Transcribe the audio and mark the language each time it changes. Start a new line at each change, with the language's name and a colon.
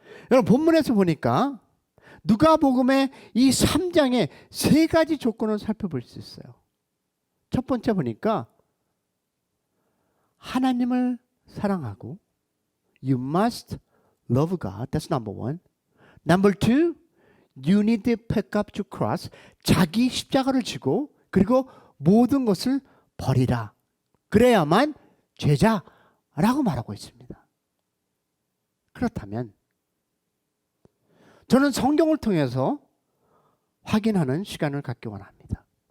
Korean: 여러분, 본문에서 보니까 누가복음의 이 3장에 세 가지 조건을 살펴볼 수 있어요. 첫 번째 보니까 하나님을 사랑하고,
English: you must love God. That's number one. Number two, you need to pick up your cross.
Korean: 자기 십자가를 지고, 그리고 모든 것을 버리라. 그래야만 제자라고 말하고 있습니다. 그렇다면 저는 성경을 통해서 확인하는 시간을 갖기 원합니다.